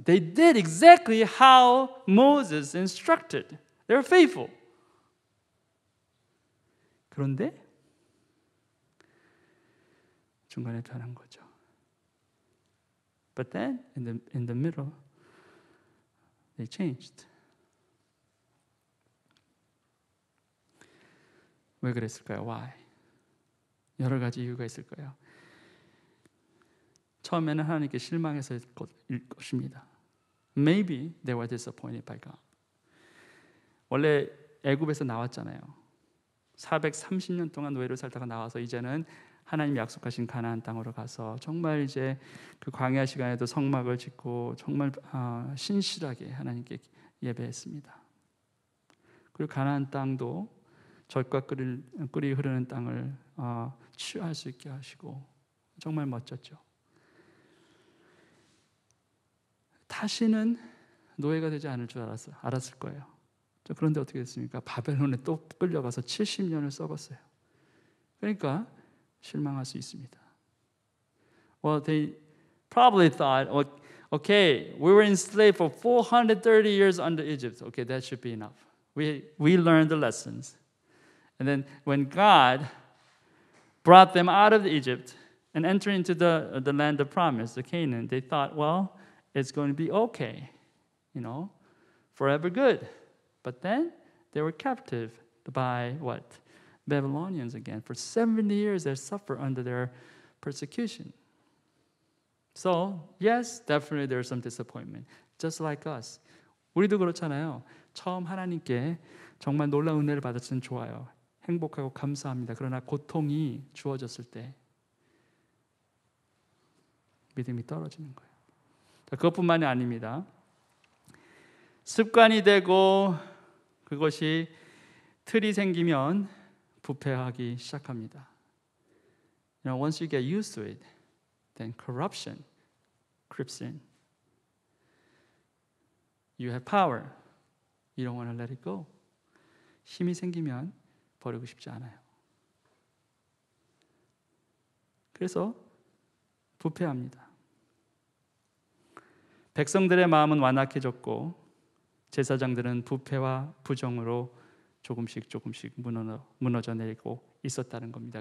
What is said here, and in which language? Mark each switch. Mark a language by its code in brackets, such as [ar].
[en] They did exactly how Moses instructed. They were faithful. [ko] 그런데 중간에 변한 거죠. [en] But then in the middle, they changed. [ko] 왜 그랬을까요? [en] Why? [ko] 여러 가지 이유가 있을 거예요. 처음에는 하나님께 실망해서일 것입니다. [en] Maybe they were disappointed by God. [ko] 원래 애굽에서 나왔잖아요. 430년 동안 노예로 살다가 나와서 이제는 하나님 약속하신 가나안 땅으로 가서 정말 이제 그 광야 시간에도 성막을 짓고 정말 신실하게 하나님께 예배했습니다. 그리고 가나안 땅도 젖과 꿀이 흐르는 땅을 취할 수 있게 하시고 정말 멋졌죠. 다시는 노예가 되지 않을 줄 알았을 거예요. 그런데 어떻게 됐습니까? 바벨론에 또 끌려가서 70년을 썩었어요. 그러니까 실망할 수 있습니다. [en] Well, they probably thought, okay, we were enslaved for 430 years under Egypt. Okay, that should be enough. We learned the lessons. And then when God brought them out of Egypt and entered into the land of promise, the Canaan, they thought, well, it's going to be okay, forever good. But then they were captive by what? Babylonians again. For 70 years they suffered under their persecution. So, yes, definitely there's some disappointment. Just like us. [ko] 우리도 그렇잖아요. 처음 하나님께 정말 놀라운 은혜를 받았으면 좋아요. 행복하고 감사합니다. 그러나 고통이 주어졌을 때 믿음이 떨어지는 거예요. 그것뿐만이 아닙니다. 습관이 되고 그것이 틀이 생기면 부패하기 시작합니다. [en] once you get used to it, then corruption creeps in. You have power. You don't want to let it go. [ko] 힘이 생기면 버리고 싶지 않아요. 그래서 부패합니다. 백성들의 마음은 완악해졌고 제사장들은 부패와 부정으로 조금씩 무너져 내리고 있었다는 겁니다.